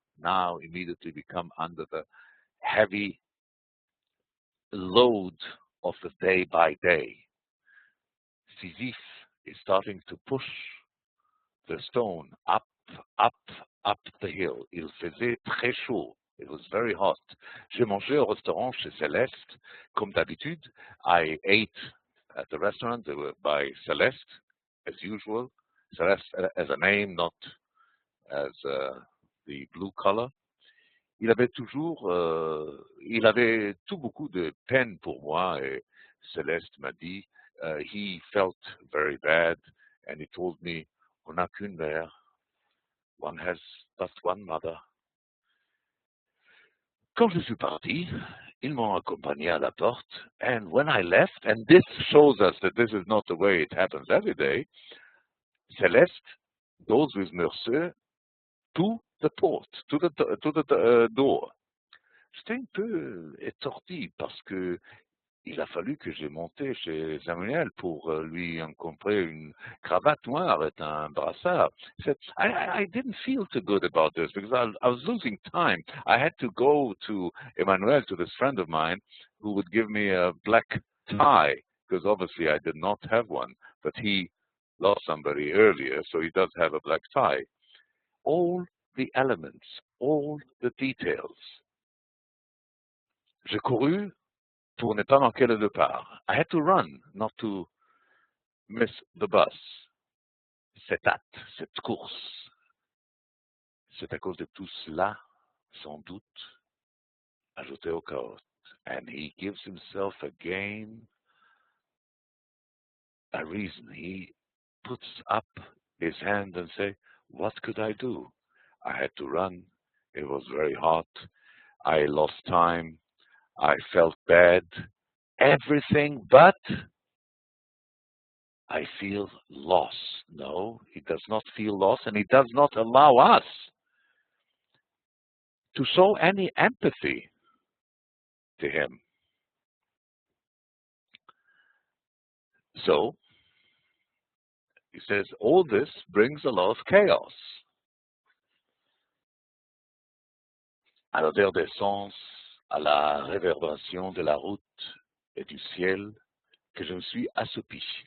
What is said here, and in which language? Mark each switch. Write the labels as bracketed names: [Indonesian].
[English] Now immediately we come under the heavy load of the day by day. Sisyphe is starting to push the stone up, up, up the hill. [French] Il faisait très chaud. [English] It was very hot. [French] J'ai mangé au restaurant chez Céleste. Comme d'habitude, [English] I ate at the restaurant by Celeste, as usual. Celeste as a name, not as the blue color. [French] Il avait tout beaucoup de peine pour moi et Céleste m'a dit, [English] he felt very bad and he told me, [French] on n'a qu'une mère, [English] One has but one mother. [French] Quand je suis parti, ils m'ont accompagné à la porte, [English] and when I left, and this shows us that this is not the way it happens every day, Celeste goes with Mercier to the port, to the door. [French] J'étais un peu étourdi parce que il a fallu que j'ai monté chez Samuel pour lui encombrer une cravate noire et un brassard. [English] He said, I didn't feel too good about this because I was losing time. I had to go to Emmanuel, to this friend of mine, who would give me a black tie, because obviously I did not have one, but he lost somebody earlier, so he does have a black tie. All the elements, all the details. [French] J'ai couru pour ne pas manquer le départ. [English] I had to run, not to miss the bus. [French] Cette hâte, cette course, c'est à cause de tout cela, sans doute, ajouté au chaos. [English] And he gives himself again a reason. He puts up his hand and say, what could I do? I had to run. It was very hot. I lost time. I felt bad. Everything but I feel loss. No, he does not feel loss, and he does not allow us to show any empathy to him. So, he says, all this brings a lot of chaos. [French] À l'odeur d'essence, à la réverbération de la route et du ciel, que je me suis assoupi.